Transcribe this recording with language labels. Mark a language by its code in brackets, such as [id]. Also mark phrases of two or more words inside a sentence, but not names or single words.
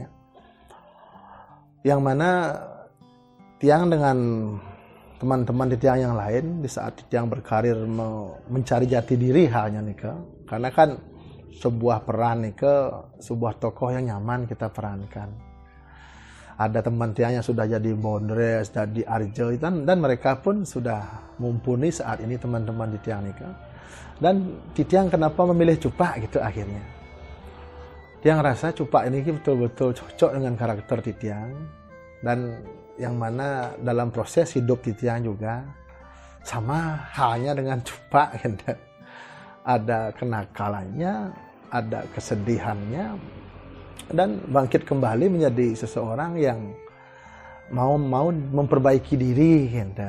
[id] Yang mana tiang dengan teman-teman di tiang yang lain di saat tiang berkarir mencari jati diri halnya nih karena kan sebuah peran nih sebuah tokoh yang nyaman kita perankan. Ada teman tiang yang sudah jadi Bondres, jadi Arjo dan mereka pun sudah mumpuni saat ini teman-teman di tiang nih dan di tiang kenapa memilih Cupak gitu akhirnya. Tiang rasa Cupak ini betul-betul cocok dengan karakter Titiang dan yang mana dalam proses hidup Titiang juga sama halnya dengan Cupak gitu. Ada kenakalannya, ada kesedihannya dan bangkit kembali menjadi seseorang yang mau memperbaiki diri gitu.